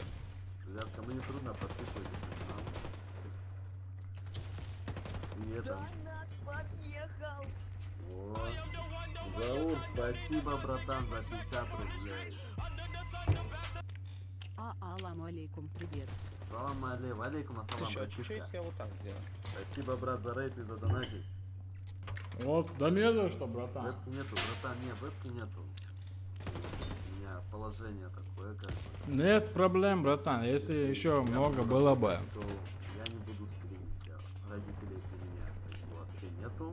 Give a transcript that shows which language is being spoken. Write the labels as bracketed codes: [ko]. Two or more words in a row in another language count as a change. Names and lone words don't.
[ru] Ребят, кому не трудно, подписывайтесь на канал. И это... подъехал. Вот. Заур, спасибо, братан, за 50 рублей. [ar] السلام عليكم, [ru] привет. [ar] سلام عليكم، السلام, [ru] Еще чуть-чуть, братишка. я вот так сделаю. Спасибо, брат, за рейд и за донатик. Вот, да не за что, братан. Вебки нету, братан, нет, вебки нету. У меня положение такое, как бы. Нет проблем, братан. Если еще много было бы. То я не буду стримить, родителей у меня вообще нету.